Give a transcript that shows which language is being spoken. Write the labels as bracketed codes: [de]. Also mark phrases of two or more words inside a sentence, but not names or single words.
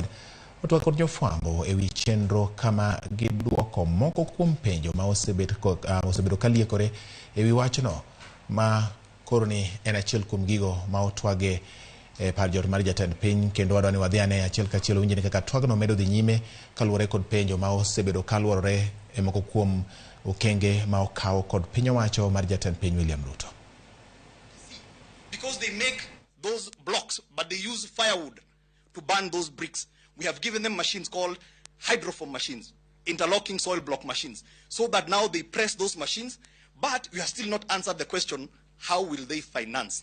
[luo] otwak kod jofwambo e wi chenro kama giduoko moko kuom penjo ma osebedo kaliekore e wi wachno ma koro ni en achiel kuom gigo ma otwage par jot mar jatend piny, kendo wadwani wadhi ane achiel kachiel winjini kaka twagno medo dhi nyime kaluwore kod penjo ma osebedo kaluwore e moko kuom okenge ma okaw kod piny owacho mar jatend piny William Ruto. [en] Because they make those blocks, but they use firewood to burn those bricks. We have given them machines called hydroform machines, interlocking soil block machines, so that now they press those machines, but we have still not answered the question, how will they finance?